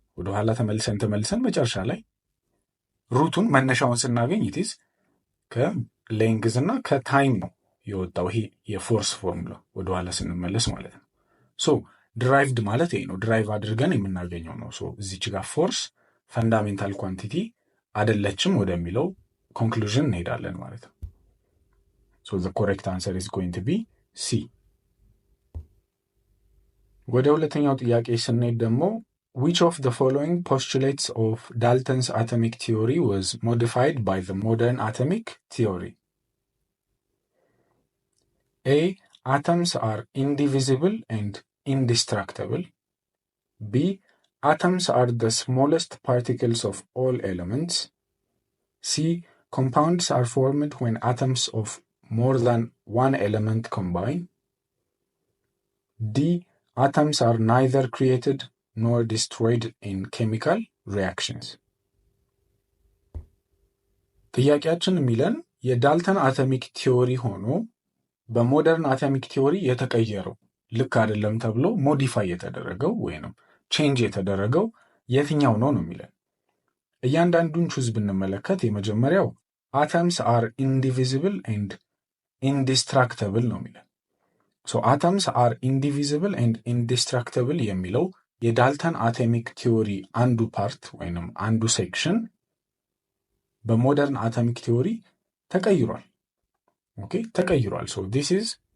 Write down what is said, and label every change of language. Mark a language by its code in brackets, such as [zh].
[am] ወደኋላ ተመልሰን መጨረሻ ላይ ሩቱን መነሻውን ስናገኝ ኢትዝ ከሌንግዝ እና ከታይም ነው የወጣው። ይሄ የፎርስ ፎርሙላ ወደኋላ ስንመለስ ማለት ነው። ሶ ድራይቭድ ማለት ይሄ ነው፣ ድራይቭ አድርገን የምናገኘው ነው። ሶ እዚች ጋር ፎርስ ፈንዳሜንታል ኳንቲቲ አይደለችም ወደሚለው ኮንክሉዥን እንሄዳለን ማለት ነው። [en] ሶ ዘ ኮሬክት አንሰር ኢዝ ጎይንግ ቱ ቢ ሲ። [am] ወደ ሁለተኛው ጥያቄ ስንሄድ ደግሞ [en] which of the following postulates of Dalton's atomic theory was modified by the modern atomic theory? A. Atoms are indivisible and indestructible. B. Atoms are the smallest particles of all elements. C. Compounds are formed when atoms of more than one element combine. D. Atoms are neither created nor destroyed in chemical reactions. [am] ጥያቄያችን የሚለን የዳልተን አቶሚክ ቲዮሪ ሆኖ በሞደርን አቶሚክ ቲዮሪ የተቀየረው ልክ አይደለም ተብሎ ሞዲፋይ የተደረገው ወይንም ቼንጅ የተደረገው የትኛው ነው የሚለን። እያንዳንዱን ቹዝ ብንመለከት የመጀመሪያው [en] አተምስ አር ኢንዲቪዚብል ኤንድ ኢንዲስትራክተብል [am] ነው የሚለን። ሶ አተምስ አር ኢንዲቪዚብል ኤንድ ኢንዲስትራክተብል የሚለው የዳልተን አቶሚክ ቲዮሪ አንዱ ፓርት ወይንም አንዱ ሴክሽን በሞደርን አቶሚክ ቲዮሪ ተቀይሯል። ኦኬ ተቀይሯል። ሶ ዲስ ኢዝ